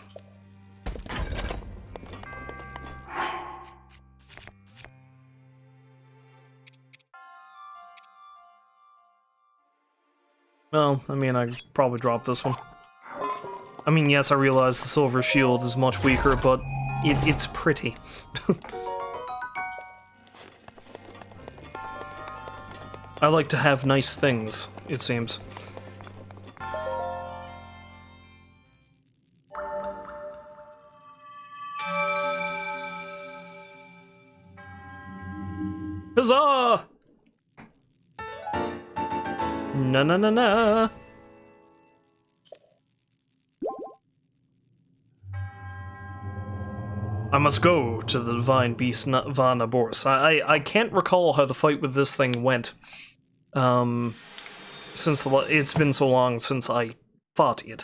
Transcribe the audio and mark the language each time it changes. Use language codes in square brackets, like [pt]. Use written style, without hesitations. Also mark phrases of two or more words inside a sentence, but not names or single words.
[en] Well, I mean, I probably dropped this one. I mean, yes, I realize the silver shield is much weaker, but it's pretty. I like to have nice things, it seems. Huzzah! Na na na na. I must go to the divine beast Vana Boris. I can't recall how the fight with this thing went. Since it's been so long since I fought it.